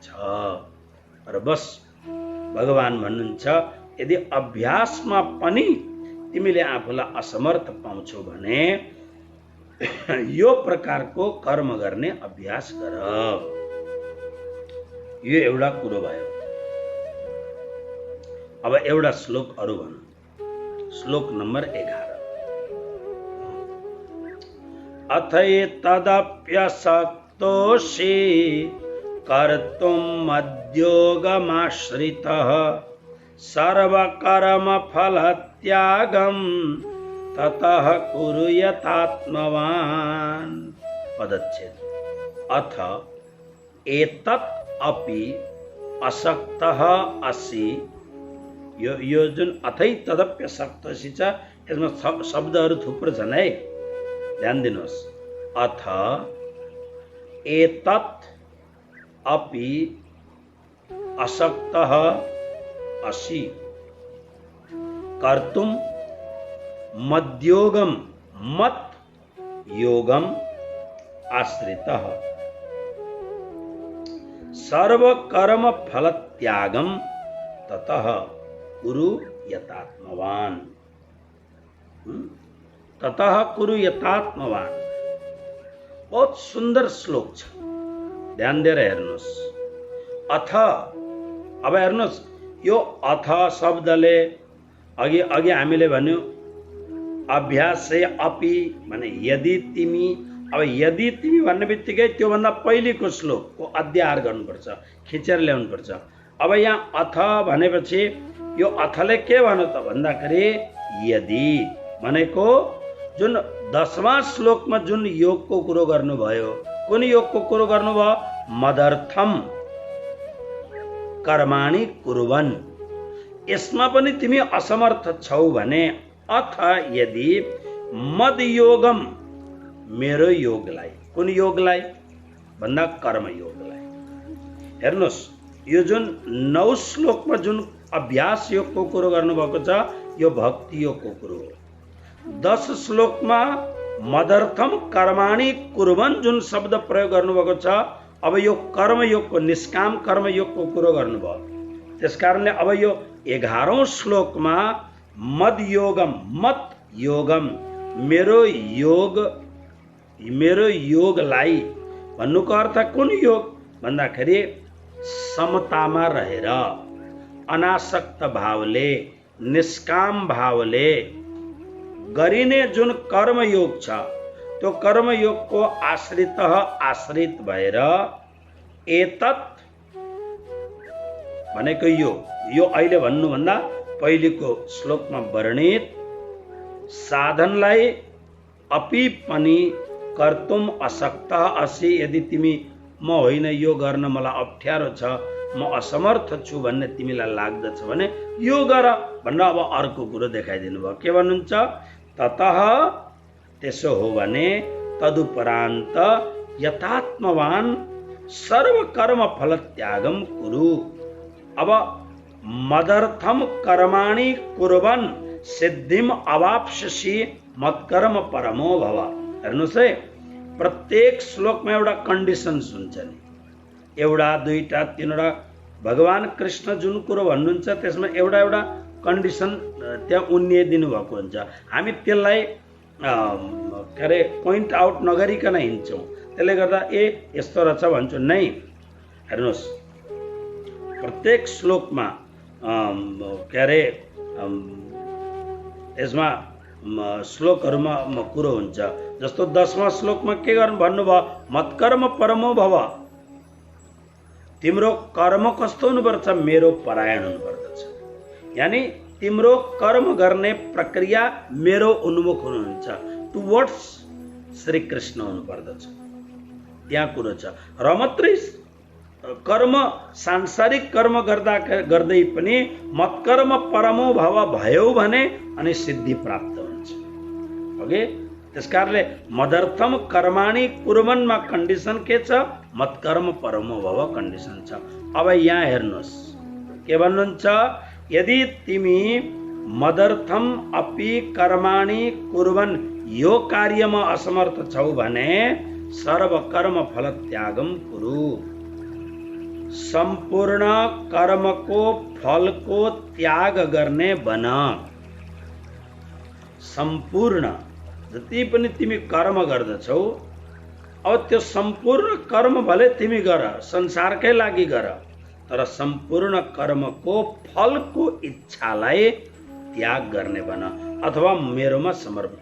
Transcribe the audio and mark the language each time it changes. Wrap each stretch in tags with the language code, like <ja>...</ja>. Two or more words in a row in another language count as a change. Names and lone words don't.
<ne>र बस भगवान भन्नुहुन्छ, यदि अभ्यासमा पनि तिमीले आफूलाई असमर्थ पाउँछौ भने यो प्रकारको कर्म गर्ने अभ्यास गर। यो एउटा कुरो भयो। अब एउटा श्लोक अरु भनौँ। श्लोक नम्बर 11।</ne> <sa>अथैतदप्यशक्तोषि कर्तुम् मद्योगमाश्रितः सर्वकर्मफलत्यागं ततः कुरु यतात्मवान्। पदच्छेद। अथ एतत् अपि अशक्तः असि।</sa> <ne>यो जुन अथै तदप्यशक्तोषि छ, यसमा शब्दहरू थुप्रो छन् है, ध्यान दिनुहोस्।</ne> <sa>अथ एतत् अपि अशक्तः असि कर्तुम् मद्योगम मत योगम आश्रितः सर्वकर्म फलत्यागम ततः कुरु यतात्मवान्। ततः कुरु यतात्मवान्।</sa> <ne>बहुत सुन्दर श्लोक छ, ध्यान दिएर हेर्नुहोस्। अथ, अब हेर्नुहोस्, यो अथ शब्दले अघि हामीले भन्यो अभ्यास अपि भने यदि तिमी। अब यदि तिमी भन्ने बित्तिकै त्योभन्दा पहिलेको श्लोकको अध्याहार गर्नुपर्छ, खिचेर ल्याउनुपर्छ। अब यहाँ अथ भनेपछि यो अथले के भन्यो त भन्दाखेरि यदि भनेको जुन 10वां श्लोकमा जुन योगको कुरो गर्नुभयो, कुन योगको कुरो गर्नुभयो?</ne> <sa>मदर्थम कर्माणि कुर्वन्।</sa> <ne>यसमा पनि तिमी असमर्थ छौ भने अथ यदि</ne> <sa>मद योगम,</sa> <ne>मेरो योगलाई। कुन योगलाई भन्दा कर्म योगलाई। हेर्नुहोस्, यो जुन 9 श्लोकमा जुन अभ्यास योगको कुरो गर्नुभएको छ, यो भक्ति योगको कुरो हो। 10 श्लोकमा</ne> <sa>मदर्थम कर्माणि कुर्वन्</sa> <ne>जुन शब्द प्रयोग गर्नुभएको छ, अब यो कर्मयोगको, निष्काम कर्मयोगको कुरो गर्नुभयो। त्यसकारणले अब यो 11औं श्लोकमा</ne> <sa>मद योगम, मत योगम,</sa> <ne>मेरो योगलाई भन्नुको अर्थ कुन योग भन्दाखेरि समतामा रहेर अनासक्त भावले निष्काम भावले गरिने जुन कर्मयोग छ त्यो कर्मयोगको आश्रित भएर एतत् भनेको यो अहिले भन्नुभन्दा पहिलेको श्लोकमा वर्णित साधनलाई अपि पनि</ne> <sa>कर्तुम असक्त असि,</sa> <ne>यदि तिमी म होइन यो गर्न मलाई अप्ठ्यारो छ, म असमर्थ छु भन्ने तिमीलाई लाग्दछ भने यो गर भनेर अब अर्को कुरो देखाइदिनु भयो। के भन्नुहुन्छ? ततः, त्यसो हो भने तदुपरान्त</ne> <sa>यथात्मवान सर्वकर्म फल त्यागम कुरु। अब मदर्थम कर्माणि कुर्वन् सिद्धिम अवाप्स्यसि मत्कर्म परमो भव।</sa> <ne>हेर्नुहोस् है, प्रत्येक श्लोकमा एउटा कन्डिसन्स हुन्छ नि, एउटा दुईटा तीनवटा भगवान कृष्ण जुन कुरो भन्नुहुन्छ त्यसमा एउटा एउटा कन्डिसन त्यहाँ उन्निदिनु भएको हुन्छ। हामी त्यसलाई के अरे पोइन्ट आउट नगरिकन हिँड्छौँ, त्यसले गर्दा यस्तो रहेछ भन्छौँ नै। हेर्नुहोस्, प्रत्येक श्लोकमा के अरे यसमा श्लोकहरूमा कुरो हुन्छ। जस्तो 10वां श्लोकमा के गर्नु भन्नुभयो?</ne> <sa>मत्कर्म परमो भव,</sa> <ne>तिम्रो कर्म कस्तो हुनुपर्छ? मेरो परायण हुनुपर्दछ। यानी तिम्रो कर्म गर्ने प्रक्रिया मेरो उन्मुख हुनुहुन्छ, टुवर्ड्स श्री कृष्ण हुनुपर्दछ। त्यहाँ कुरो छ। र मात्रै कर्म सांसारिक कर्म गर्दै पनि</ne> <sa>मत्कर्म परमो भव</sa> <ne>भयो भने अनि सिद्धि प्राप्त हुन्छ। ओके, त्यसकारणले</ne> <sa>मदर्थम कर्माणि कुर्वन्मा</sa> <ne>कन्डिसन के छ?</ne> <sa>मत्कर्म परमो भव</sa> <ne>कन्डिसन छ। अब यहाँ हेर्नुहोस् के भन्नुहुन्छ? यदि तिमी</ne> <sa>मदर्थम अपि कर्माणि कुर्वन्,</sa> <ne>यो कार्यमा असमर्थ छौ भने</ne> <sa>सर्वकर्म फल त्यागम कुरु,</sa> <ne>सम्पूर्ण कर्मको फलको त्याग गर्ने बन। सम्पूर्ण जति पनि तिमी कर्म गर्दछौ, अब त्यो सम्पूर्ण कर्म भले तिमी गर, संसारकै लागि गर, तर सम्पूर्ण कर्मको फलको इच्छालाई त्याग गर्ने बन अथवा मेरोमा समर्पण।</ne>